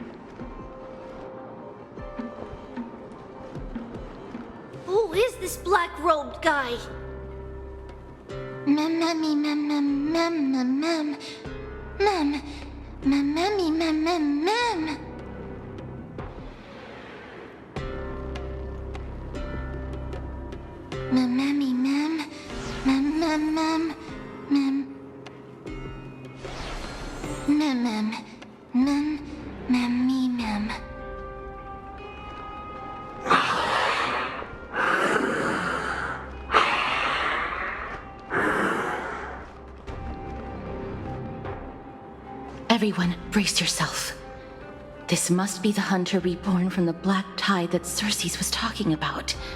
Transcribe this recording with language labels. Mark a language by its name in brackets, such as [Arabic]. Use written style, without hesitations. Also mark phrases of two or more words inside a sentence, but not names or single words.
[English] Who is this black-robed guy? Mem, memmy, mem, mem, mem, mem, mem. Mem, mem, memmy, mem, mem, mem. Mem, memmy, mem, mem, mem, mem, mem. Mem, mem, mem, memmy, mem. Everyone, brace yourself. This must be the hunter reborn from the Black Tide that Cersei's was talking about.